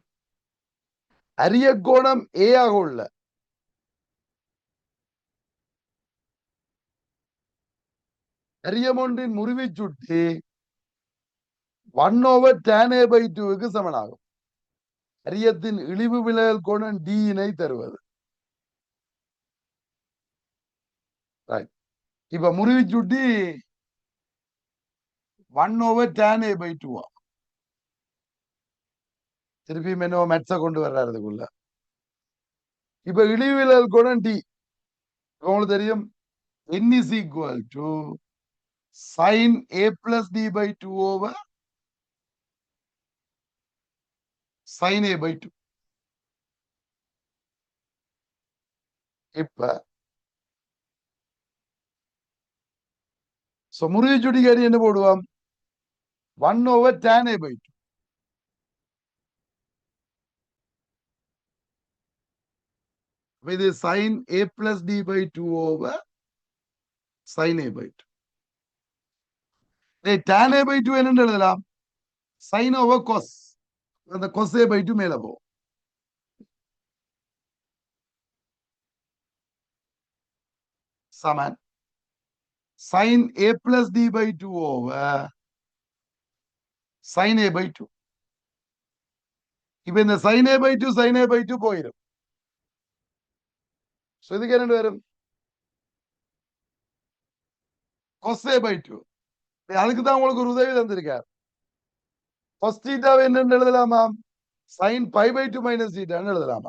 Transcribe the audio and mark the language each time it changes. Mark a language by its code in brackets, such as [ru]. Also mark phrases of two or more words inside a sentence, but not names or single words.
[ta] அரிய கோணம் ஏ ஆக உள்ள அரியமொன்றின் முறிவை சுட்டி 1/tan a/2 சமனாகும். அரியத்தின் இழிவு விலகல் கோணம் D-னை தருவது. இப்ப முறிவு சுட்டி 1/tan a/2. திருப்பி என்ன மெட்ஸ கொண்டு வர்றதுக்குள்ள. இப்ப இழிவு விலகல் கோணம் D உங்களுக்கு தெரியும். [en] N is equal to sin a+d/2 sin a/2. [ta] இப்ப முறிவு சுட்டிக்காரி என்ன போடுவோம்? 1/tan a/2. இது sin a+d/2 sin a/2. tan a/2 என்னன்னு எழுதலாம்? [en] sin over cos. [ta] அந்த cos a/2 மேல போகும். சமன் sin a+d/2 sin a/2. இப்ப இந்த sin a/2 போயிடும். இதுக்கு என்ன வரும்? [en] cos a/2. [ta] அதுக்கு தான் உங்களுக்கு ஒரு உதவி தந்திருக்கார். cos தீட்டாவை என்னன்னு எழுதலாமா? sin π/2 மைனஸ் தீட்டான்னு எழுதலாமா?